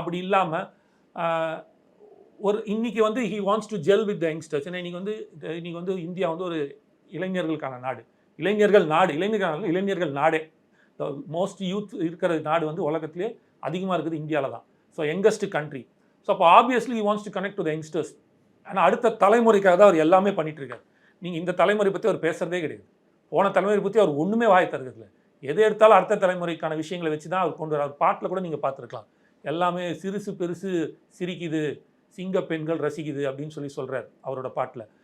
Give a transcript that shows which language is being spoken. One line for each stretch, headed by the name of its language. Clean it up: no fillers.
Tamil: அப்படி இல்லாமல் இன்னைக்கு வந்து
English: He wants to gel with the youngsters.
Tamil: ஏன்னா இன்னைக்கு வந்து இந்தியா வந்து ஒரு இளைஞர்களுக்கான நாடு, இளைஞர்கள் நாடே. மோஸ்ட் யூத் இருக்கிற நாடு வந்து உலகத்திலே அதிகமாக இருக்குது இந்தியாவில் தான். So youngest country.
English: So அப்போ obviously he wants to connect to the youngsters.
Tamil: ஆனால் அடுத்த தலைமுறைக்காக தான் அவர் எல்லாமே பண்ணிட்டு இருக்காரு. நீங்கள் இந்த தலைமுறை பற்றி அவர் பேசுறதே கிடையாது. போன தலைமுறை பற்றி அவர் ஒன்றுமே வாய் தருகிறதில்ல. எது எடுத்தாலும் அடுத்த தலைமுறைக்கான விஷயங்களை வச்சு தான் அவர் கொண்டு வர. பாட்டில் கூட நீங்கள் பார்த்துருக்கலாம். எல்லாமே சிறுசு பெருசு சிரிக்குது, சிங்க பெண்கள் ரசிக்குது அப்படின்னு சொல்கிறார் அவரோட பாட்டில்.